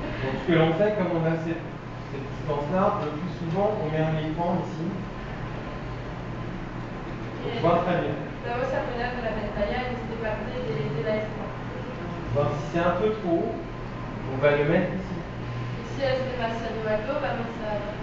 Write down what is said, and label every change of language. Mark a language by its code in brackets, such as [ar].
[fr] Donc ce que l'on fait, comme on a cette distance-là, le plus souvent, on met un écran ici. Pour voir très bien. [es] Vamos a poner la pantalla en esta parte de la escena. [fr] Bon, si c'est un peu trop, on va le mettre ici. [es] Si es demasiado alto, vamos a